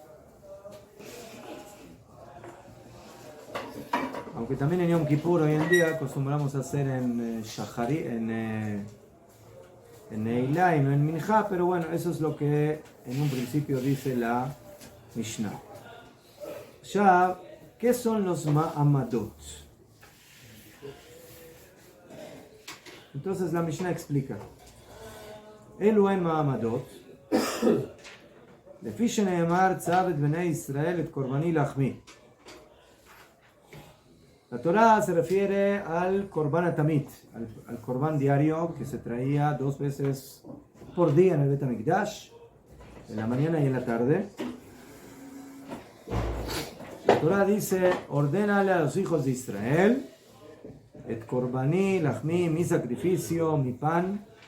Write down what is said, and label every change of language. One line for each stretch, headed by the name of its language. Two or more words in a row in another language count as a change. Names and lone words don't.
Spanish: Aunque también en Yom Kippur hoy en día acostumbramos a hacer en Shacharit, en Ne'ilah y no en Mincha, pero bueno, eso es lo que en un principio dice la Mishnah. Ya, ¿qué son los Ma'amadot? Entonces la Mishnah explica.
Hebrew: אלו הן מעמדות, לפי שנאמר צו את בני ישראל את קורבני לחמי.
Spanish: La Torah se refiere al
Hebrew: קרבן התמיד,
Spanish: al Korban diario que se traía 2 veces por día en el Bet HaMikdash, en la mañana y en la tarde. La Torah dice, ordénale a los hijos de Israel,
Hebrew: את קרבני לחמי,
Spanish: mi sacrificio, mi pan.